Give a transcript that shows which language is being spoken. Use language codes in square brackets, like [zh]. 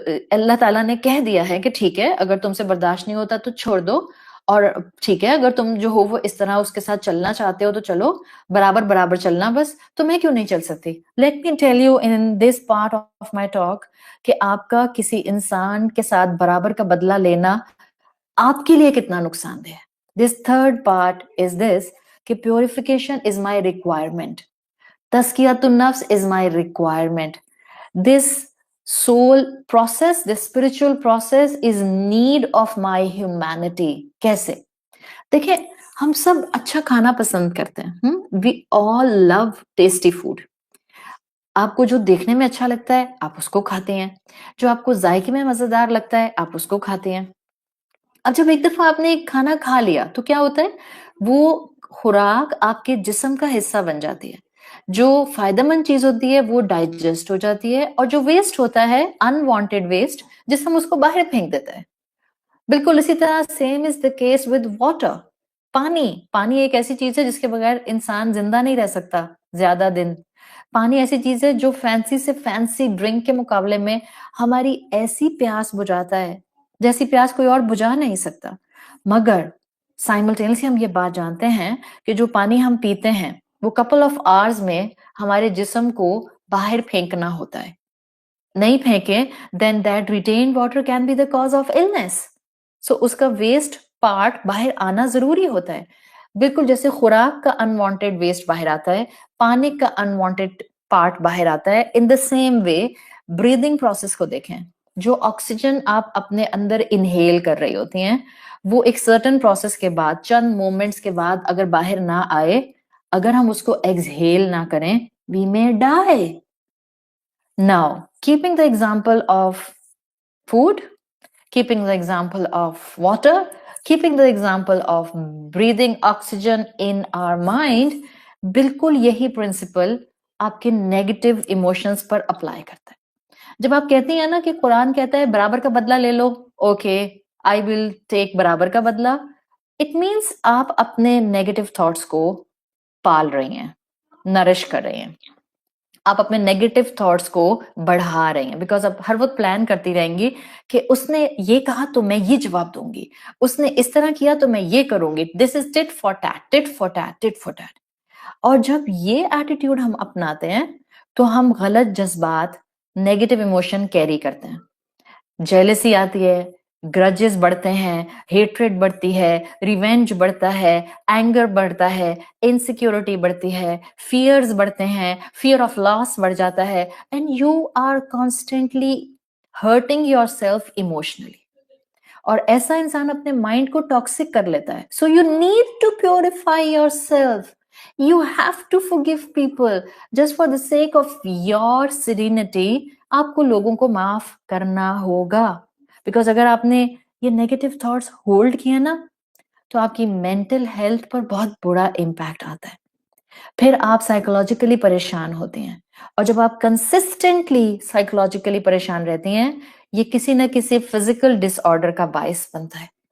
[ur] اللہ تعالیٰ نے کہہ دیا ہے کہ ٹھیک ہے اگر تم سے برداشت نہیں ہوتا تو چھوڑ دو، اور ٹھیک ہے اگر تم جو ہو وہ اس طرح اس کے ساتھ چلنا چاہتے ہو تو چلو، برابر برابر چلنا بس، تو میں کیوں نہیں چل سکتی؟ [en] let me tell you in this part of my talk [ur] کہ آپ کا کسی انسان کے ساتھ برابر کا بدلہ لینا آپ کے لیے کتنا نقصان دہ ہے. [en] This third part is this کہ purification is my requirement, تزکیۃ النفس is my requirement. This soul process, this spiritual process is need of my humanity. [ur] کیسے؟ دیکھیں ہم سب اچھا کھانا پسند کرتے ہیں. [en] We all love tasty food. [ur] آپ کو جو دیکھنے میں اچھا لگتا ہے آپ اس کو کھاتے ہیں، جو آپ کو ذائقے میں مزیدار لگتا ہے آپ اس کو کھاتے ہیں. اب جب ایک دفعہ آپ نے ایک کھانا کھا لیا تو کیا ہوتا ہے؟ وہ خوراک آپ کے جسم کا حصہ بن جاتی ہے. جو فائدہ مند چیز ہوتی ہے وہ ڈائجسٹ ہو جاتی ہے، اور جو ویسٹ ہوتا ہے انوانٹیڈ ویسٹ جسم اس کو باہر پھینک دیتا ہے. بالکل اسی طرح [en] Same is the case with water. [ur] پانی ایک ایسی چیز ہے جس کے بغیر انسان زندہ نہیں رہ سکتا زیادہ دن. پانی ایسی چیز ہے جو فینسی سے فینسی ڈرنک کے مقابلے میں ہماری ایسی پیاس بجھاتا ہے جیسی پیاس کوئی اور بجھا نہیں سکتا. مگر سائملٹینسلی ہم یہ بات جانتے ہیں کہ جو پانی ہم پیتے ہیں وہ کپل آف آورز میں ہمارے جسم کو باہر پھینکنا ہوتا ہے. نہیں پھینکیں [en] then that retained water can be the cause of illness. [ur] So اس کا ویسٹ پارٹ باہر آنا ضروری ہوتا ہے. بالکل جیسے خوراک کا انوانٹیڈ ویسٹ باہر آتا ہے، پانی کا انوانٹیڈ پارٹ باہر آتا ہے. [en] in the same way breathing process [ur] کو دیکھیں. جو آکسیجن آپ اپنے اندر انہیل کر رہی ہوتی ہیں وہ ایک سرٹن پروسیس کے بعد چند مومنٹس کے بعد اگر باہر نہ آئے، اگر ہم اس کو ایکسہیل نہ کریں [en] we may die. Now, keeping the example of food, keeping the example of water, keeping the example of breathing oxygen in our mind, [ur] بالکل یہی پرنسپل آپ کے نیگیٹو ایموشنز پر اپلائی کرتا ہے. جب آپ کہتی ہیں نا کہ قرآن کہتا ہے برابر کا بدلہ لے لو، [en] okay I will take [ur] برابر کا بدلہ، اٹ مینس آپ اپنے نیگیٹو تھاٹس کو پال رہی ہیں, نرش کر رہی ہیں, آپ اپنے نیگیٹو تھاٹس کو بڑھا رہے ہیں, بیکاز آپ ہر وقت پلان کرتی رہیں گی کہ اس نے یہ کہا تو میں یہ جواب دوں گی, اس نے اس طرح کیا تو میں یہ کروں گی, [en] this is tit for tat, [ur] tit for tat, tit for tat. اور جب یہ ایٹیٹیوڈ ہم اپناتے ہیں تو ہم غلط جذبات, نیگیٹو ایموشن کیری کرتے ہیں. جیلسی آتی ہے, گرجز بڑھتے ہیں, ہیٹریڈ بڑھتی ہے, ریونج بڑھتا ہے, اینگر بڑھتا ہے, انسیکیورٹی بڑھتی ہے, فیئرز بڑھتے ہیں, فیئر آف لاس بڑھ جاتا ہے, [en] And you are constantly hurting yourself emotionally. [ur] اور ایسا انسان اپنے مائنڈ کو ٹاکسک کر لیتا ہے. [en] So you need to purify yourself. You have to forgive people just for the sake of your serenity. [ur] آپ کو لوگوں کو معاف کرنا ہوگا, بیکاز اگر آپ نے یہ نیگیٹو تھاٹس ہولڈ کیا نا تو آپ کی مینٹل ہیلتھ پر بہت برا امپیکٹ آتا ہے. پھر آپ سائیکولوجیکلی پریشان ہوتے ہیں, اور جب آپ کنسسٹنٹلی سائیکولوجیکلی پریشان رہتے ہیں یہ کسی نہ کسی فزیکل ڈس آرڈر کا باعث بنتا ہے.